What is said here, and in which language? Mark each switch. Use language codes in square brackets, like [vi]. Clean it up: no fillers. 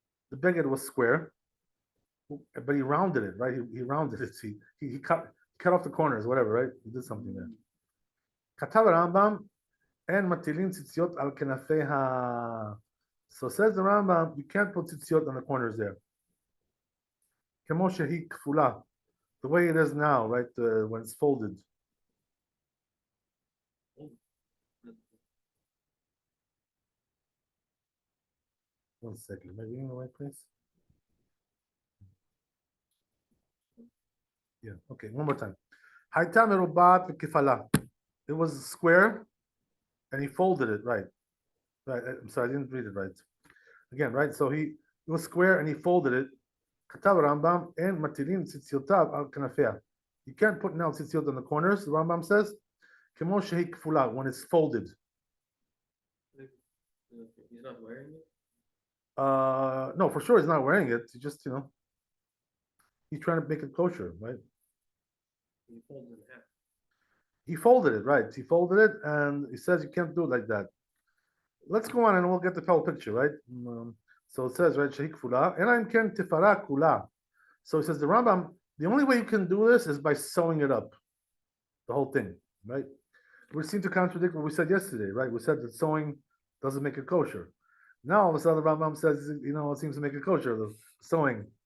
[en] The beged was square, but he rounded it, right? He rounded it. He cut off the corners, whatever, right? He did something there. [he] כתב הרמב"ם, אין מטילים ציציות על כנפי ה... [en] So says the Rambam, you can't put tzitziot on the corners there. [he] כמו שהיא כפולה, [en] the way it is now, right? When it's folded. One second, maybe in the right place. Yeah, okay, one more time. [he] הייתה מרובעת וכפלה. [en] It was square, and he folded it, right? Right, I'm sorry, I didn't read it right. Again, right? So it was square and he folded it. [he] כתב הרמב"ם, אין מטילים ציציותיו על כנפיה. [en] You can't put now tzitziot on the corners, the Rambam says, [he] כמו שהיא כפולה, [en] when it's folded. He's not wearing it? No, for sure he's not wearing it. He just, he's trying to make it kosher, right? He folds it in half. He folded it, right? He folded it, and he says you can't do it like that. Let's go on and we'll get the whole picture, right? So it says, right, [he] שהיא כפולה, אלא אם כן תפרע כולה. [en] So he says, the Rambam, the only way you can do this is by sewing it up, the whole thing, right? We seem to contradict what we said yesterday, right? We said that sewing doesn't make it kosher. Now all of a sudden the Rambam says, it seems to make it kosher, the sewing.